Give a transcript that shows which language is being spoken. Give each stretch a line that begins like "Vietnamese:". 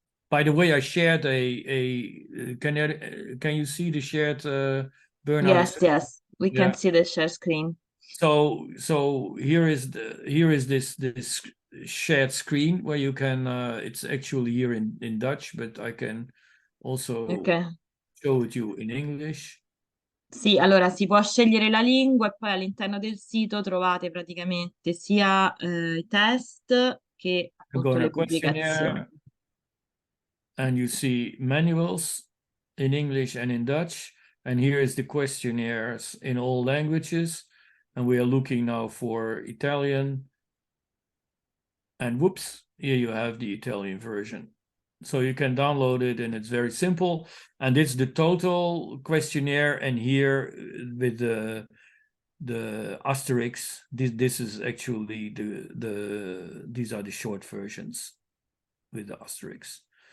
English: By the way, I shared can you see the shared burnout? Yes, we Yeah. can see the share screen. So here is this shared screen where you can it's actually here in Dutch, but I can also show it you in English.
Italian: Sì, allora si può scegliere la lingua, e poi all'interno del sito trovate praticamente sia i test che appunto le pubblicazioni.
English: And you see manuals in English and in Dutch, and here is the questionnaires in all languages, and we are looking now for Italian, and whoops, here you have the Italian version. So you can download it, and it's very simple, and it's the total questionnaire, and here with the asterisks, this is actually these are the short versions with the asterisks.